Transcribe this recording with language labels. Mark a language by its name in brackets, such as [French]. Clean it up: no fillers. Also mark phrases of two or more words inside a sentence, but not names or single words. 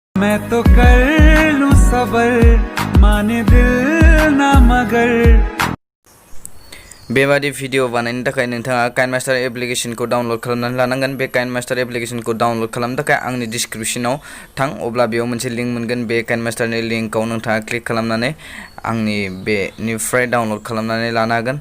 [Hindi] मैं तो कर लूं सबर माने दिल ना मगर [Bodo] बेबादि भिडिअ बानायनो थाखाय नोंथाङा काइनमास्टार एप्लिकेशनखौ डाउनलड खालामनानै लानांगोन। बे काइनमास्टार एप्लिकेशनखौ डाउनलड खालामनो थाखाय आंनि डिसक्रिपशनाव थां, अब्ला बेयाव मोनसे लिंक मोनगोन। बे काइनमास्टारनि लिंकआव नोंथाङा क्लिक खालामनानै आंनि बेनिफ्राय डाउनलड खालामनानै लानो हागोन।